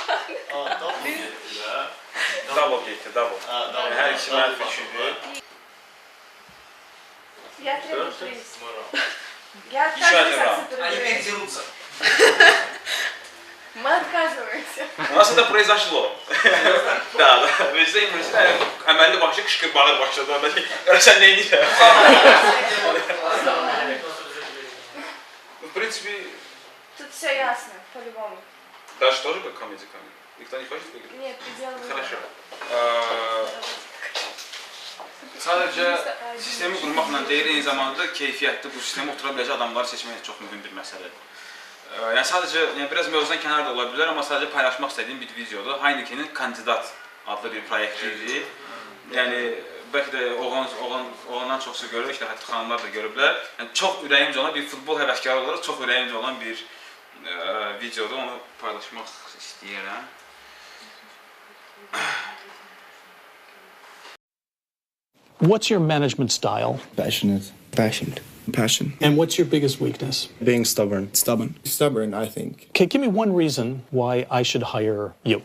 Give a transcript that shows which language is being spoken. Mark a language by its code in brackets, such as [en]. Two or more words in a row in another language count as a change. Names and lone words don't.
[az] Double getdi, double. Hər ikisi mənfi 3 idi. [ru] Я требую приз. Я Еще один раунд. Они опять дерутся. Мы отказываемся. У нас это произошло. Да, да. [az] Bizdə İngilizcə əməlli başı qışqırmağa başladı. Görəsən nə edirsən? [ru] В принципе... Тут все ясно, по-любому. Дальше тоже как комедия? Никто не хочет выиграть? Нет, ты делаешь. Хорошо. [az] Sadəcə sistemi qurmaqla deyil, eyni zamanda keyfiyyətli bu sistemə otura biləcək adamları seçmək çox mühüm bir məsələdir. Yəni sadəcə biraz mövzudan kənar da ola bilər, amma sadəcə paylaşmaq istədiyim bir videodur. Heineke'nin Kandidat adlı bir proyekti idi. Yəni bəlkə də oğlandan çoxsu görür, işte hətta xanımlar da görüblər. Yəni çox ürəyimcə olan bir futbol həvəskarı olaraq çox ürəyimcə olan bir videodur. Onu paylaşmaq istəyirəm. [en] What's your management style? Passionate. Passion. And what's your biggest weakness? Being stubborn. Stubborn, I think. Okay, give me one reason why I should hire you.